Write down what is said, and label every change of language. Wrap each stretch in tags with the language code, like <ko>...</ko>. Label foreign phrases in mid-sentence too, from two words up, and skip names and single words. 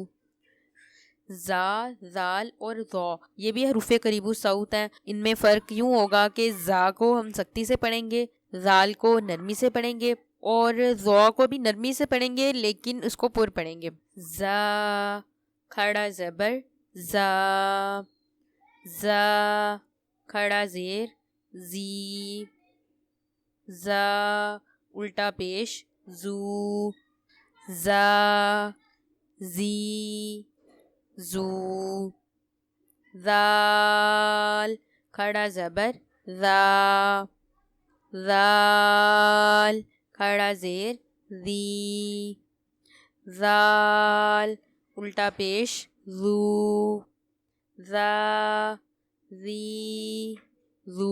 <ur>زا، زال اور ذو یہ بھی حروف قریب الصوت ہیں، ان میں فرق یوں ہوگا کہ زا کو ہم سختی سے پڑھیں گے، زال کو نرمی سے پڑھیں گے، اور ذو کو بھی نرمی سے پڑھیں گے لیکن اس کو پر پڑھیں گے۔ زا کھڑا زبر زا، زا کھڑا زیر زی، زا الٹا پیش زو، زا زی زو۔ زال کھڑا زبر زا، زال کھڑا زیر زی، زال الٹا پیش زو، زا زی زو۔</ur>